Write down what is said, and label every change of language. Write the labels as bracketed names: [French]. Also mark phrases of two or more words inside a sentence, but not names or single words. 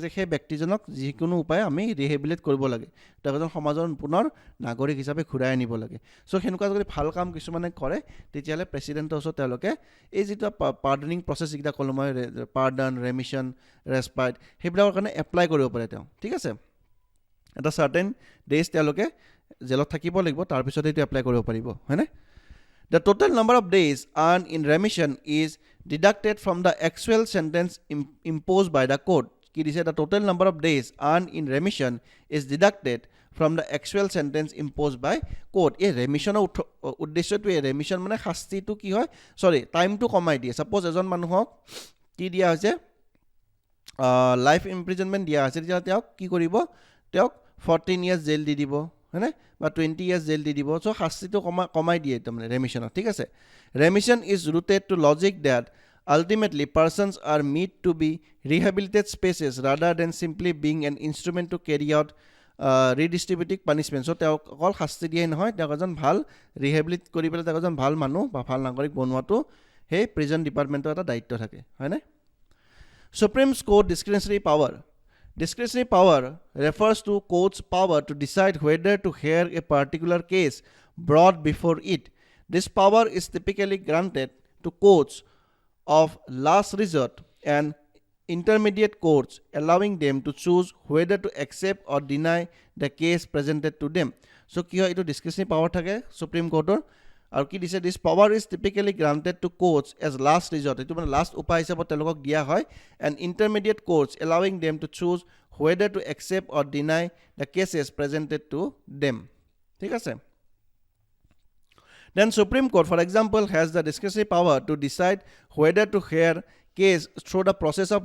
[Assamese] যে সেই ব্যক্তিজনক যিকোনো উপায়ে আমি ৰিহেবিলিটেট কৰিব লাগে তেওঁক এজন সমাজৰ পুনৰ নাগৰিক হিচাপে ঘূৰাই আনিব লাগে চ' সেনেকুৱা যদি ভাল কাম কিছুমানে কৰে তেতিয়াহ'লে প্ৰেছিডেণ্টৰ ওচৰত তেওঁলোকে এই যিটো পাৰ্ডনিং প্ৰচেছ যিকেইটা ক'লোঁ মই [English] pardon remission respite [Assamese] সেইবিলাকৰ কাৰণে এপ্লাই কৰিব পাৰে তেওঁ ঠিক আছে এটা [English] certain days [Assamese] তেওঁলোকে জেলত থাকিব লাগিব তাৰপিছত এইটো এপ্লাই কৰিব পাৰিব হয়নে [English] The total number of days earned in remission is deducted from the actual sentence imposed by the court. [Assamese] কি দিছে [English] the total number of days earned in remission is deducted from the actual sentence imposed by court. [Assamese] এই remission উদ্দেশ্যটো এই remission মানে শাস্তিটো কি হয় সৰি টাইমটো কমাই দিয়ে সাপোজ এজন মানুহক কি দিয়া হৈছে [English] life imprisonment [Assamese] দিয়া হৈছে তেতিয়া তেওঁক কি কৰিব তেওঁক 14 ইয়াৰ্ছ জেল দি দিব হয়নে বা 20 ইয়াৰ্ছ জেল দি দিব চ' শাস্তিটো কমাই দিয়ে তাৰমানে ৰেমিশ্যনত ঠিক আছে [English] remission is rooted to logic that ultimately persons are made to be rehabilitated spaces rather than simply being an instrument to carry out redistributive punishment [Assamese] চ' তেওঁক অকল শাস্তি দিয়াই নহয় তেওঁক এজন ভাল ৰিহেবিলিট কৰি পেলাই তেওঁক এজন ভাল মানুহ বা ভাল নাগৰিক বনোৱাটো সেই [English] prison department [Assamese] এটা দায়িত্ব থাকে হয়নে [English] Supreme Court discretionary power. Discretionary power refers to court's power to decide whether to hear a particular case brought before it. This power is typically granted to courts of last resort and intermediate courts, allowing them to choose whether to accept or deny the case presented to them. So, [Assamese] কি হয় এইটো [English] discretionary power [Assamese] থাকে Supreme Courtৰ আৰু কি দিছে [English] this power is typically granted to courts as last resort [Assamese] এইটো মানে লাষ্ট উপায় হিচাপত তেওঁলোকক দিয়া হয় [English] and intermediate courts allowing them to choose whether to accept or deny the cases presented to them [Assamese] ঠিক আছে [English] then Supreme Court for example has the discretionary power to decide whether to hear case through the process of